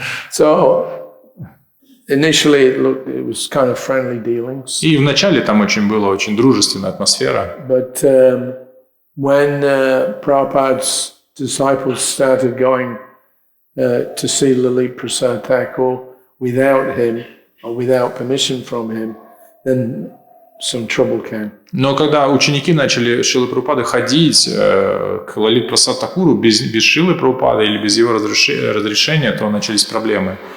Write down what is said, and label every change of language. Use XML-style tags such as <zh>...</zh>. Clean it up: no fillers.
<en>So initially it was kind of friendly dealings.</en> <ru>И вначале там была очень дружественная атмосфера.</ru> <en>But when Prabhupada's disciples started going to see Lalit Prasad Thakur without him or without permission from him, then some trouble came.</en> <ru>Но когда ученики начали Шрилы Прабхупады ходить к Лалит Прасад Такуру без Шрилы Прабхупады или без его разрешения, то начались проблемы.</ru>